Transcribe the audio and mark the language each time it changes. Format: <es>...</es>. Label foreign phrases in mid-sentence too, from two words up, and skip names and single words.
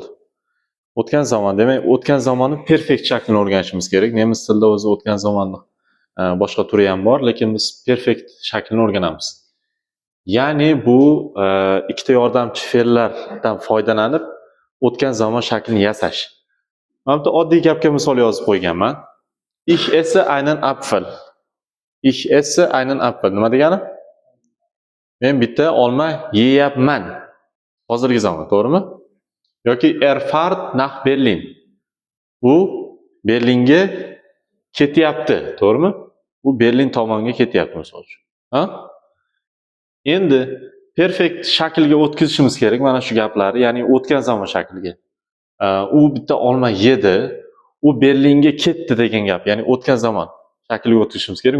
<uz>O'tgan zamon, demak, o'tgan zamonni perfekt shaklini o'rganishimiz kerak. Nemis tilida o'zi o'tgan zamonni boshqa turi ham bor, lekin biz perfekt shaklini o'rganamiz. Ya'ni bu ikkita yordamchi fe'llardan foydalanib o'tgan zamon shaklini yasash. Mana bu oddiy gapga misol yozib qo'yganman.</uz> <de>Ich esse einen Apfel. Ich esse einen Apfel.</de> <uz>Nima degani? Men bitta olma yeyapman. Hozirgi zamon, to'g'rimi? Yoki</uz> <de>fahrt nach Berlin.</de> <uz>U Berlinga ketyapti, to'g'rimi? U Berlin tomonga ketyapti misol uchun. Ha? Endi perfekt shaklga o'tkazishimiz kerak mana shu gaplarni, ya'ni o'tgan zamon shakliga. U bitta olma yedi, u Berlinga ketdi degan gap, ya'ni o'tgan zamon shakliga o'tkazishimiz kerak.</uz>